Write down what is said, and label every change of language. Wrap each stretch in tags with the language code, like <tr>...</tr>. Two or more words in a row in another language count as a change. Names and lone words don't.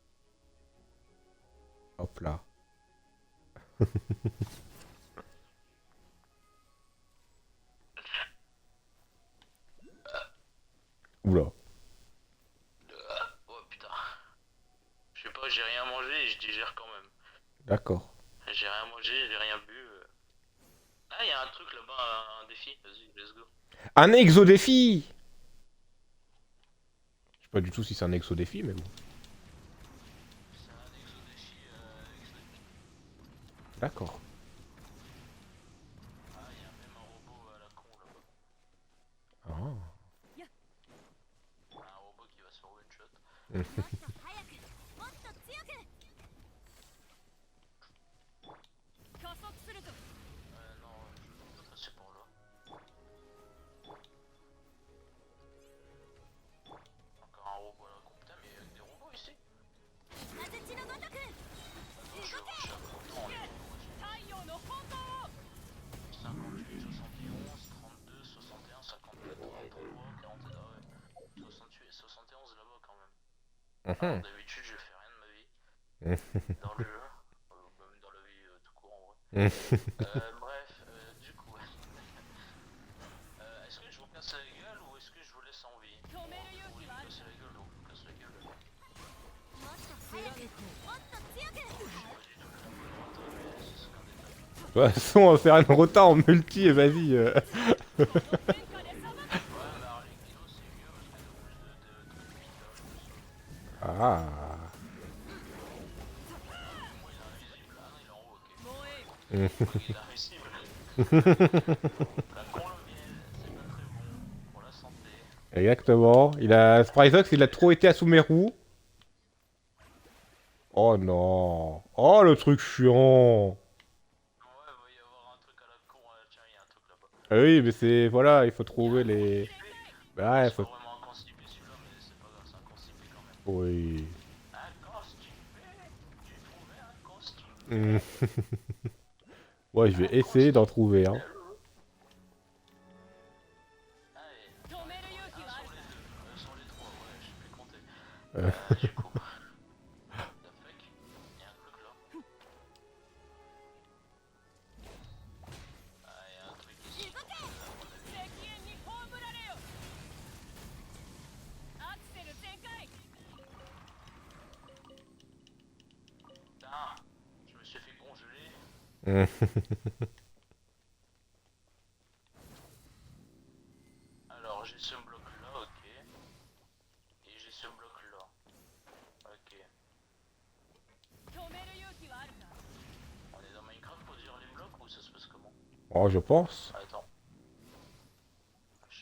<fr>Hop là. Oula. Oh putain. Je sais pas, j'ai rien mangé et je digère quand même. D'accord. J'ai rien mangé, j'ai rien bu. Ah, il y a un truc là-bas, un défi. Vas-y,</fr> <en>let's go.</en> <fr>Un exo-défi! Je sais pas du tout si c'est un exo-défi, mais bon. C'est un exo-défi. D'accord. Ah, il y a même un robot à la con là-bas. Ah. Un robot qui va se faire</fr> <en>one shot.</en> <ja>もっと早くもっと強く加速するぞ</ja> <fr>Non, je vais pas passer par là. Encore un robot à la con. Putain, mais il y a que des robots ici.</fr> <ja>風地のごとく</ja> <fr>Attends, je rush à fond dans les robots.</fr> <ja>太陽の方向</ja> <fr>58, 71, 32, 61, 54, 33, 40, ah ouais. 68, 71 là-bas quand même. Alors, d'habitude, je fais rien de ma vie. Dans le jeu. Même dans la vie tout court en vrai. Bref, du coup. Est-ce que je vous casse la gueule ou est-ce que je vous laisse en vie?</fr> <ja>止める勇</ja> <fr>Vous</fr> <ja>気</ja> <fr>voulez</fr> <ja>はあ</ja> <fr>me</fr> <ja>る</ja> <fr>casser la gueule, donc je vous casse la gueule.</fr> <ja>もっと早くもっと強く</ja> <fr>De toute façon, on va faire une rota en multi et vas-y.</fr> <ja>この天下で裁く</ja> <fr>Ouais, mais Arlecchino c'est mieux parce qu'il y a plus de cuitage. Ah. Moi il est invisible. Ah non, il est en haut, ok.</fr> <ja>燃えよ</ja> <fr>Il est invisible. La colombienne, c'est pas très bon pour la santé. Exactement. Spryzox, il a trop été à Sumeru. Oh non. Oh, le truc chiant. Ouais, il va y avoir un truc à la con. Tiens, il y a un truc là-bas. Ah oui, mais c'est... Voilà, il faut trouver les... Bah ouais, C'est faut... pas vraiment un constipé celui-là, mais c'est pas grave, c'est un constipé quand même. Oui. Un constipé? J'ai trouvé un constipé. Ouais, je vais essayer d'en trouver, hein. Allez,</fr> <ja>止める勇気</ja> <fr>un</fr> <ja>はあ</ja> <fr>sur</fr> <ja>る</ja> <fr>les</fr> <ja>か</ja> <fr>deux, sur les trois, ouais, je sais plus compter. Euh. Du coup.</fr> <en>The fuck?</en> <fr>Il y a un truc là. Ah, il y a un truc ici.</fr> <ja>動け</ja> <fr>À mon avis.</fr> <ja>敵縁に葬られよアクセル全開</ja> <fr>Putain, je me suis fait congeler. Alors, j'ai ce bloc là, ok. Et j'ai ce bloc là. Ok.</fr> <ja>止める勇気はあるか</ja> <fr>On est dans Minecraft pour dire les blocs ou ça se passe comment? Oh, je pense. Attends.</fr>